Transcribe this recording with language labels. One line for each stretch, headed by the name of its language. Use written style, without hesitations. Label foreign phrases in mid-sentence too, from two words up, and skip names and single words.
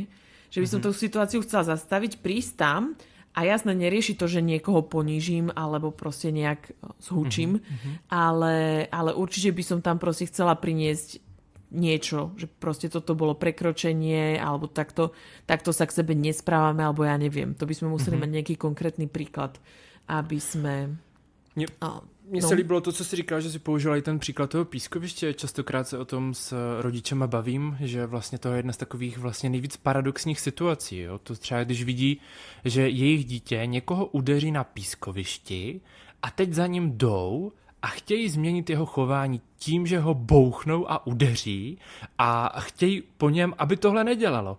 Slovak: Že by som tú situáciu chcela zastaviť, prísť tam a jasne nerieši to, že niekoho ponížim alebo proste nejak zhučím, ale určite by som tam proste chcela priniesť niečo, že proste toto bolo prekročenie alebo takto sa k sebe nesprávame, alebo ja neviem. To by sme museli mať nejaký konkrétny príklad, aby sme...
Czech: Mně se líbilo to, co jsi říkal, že si použila i ten příklad toho pískoviště. Častokrát se o tom s rodičema bavím, že vlastně to je jedna z takových vlastně nejvíc paradoxních situací. Jo? To třeba když vidí, že jejich dítě někoho udeří na pískovišti a teď za ním jdou a chtějí změnit jeho chování tím, že ho bouchnou a udeří a chtějí po něm, aby tohle nedělalo.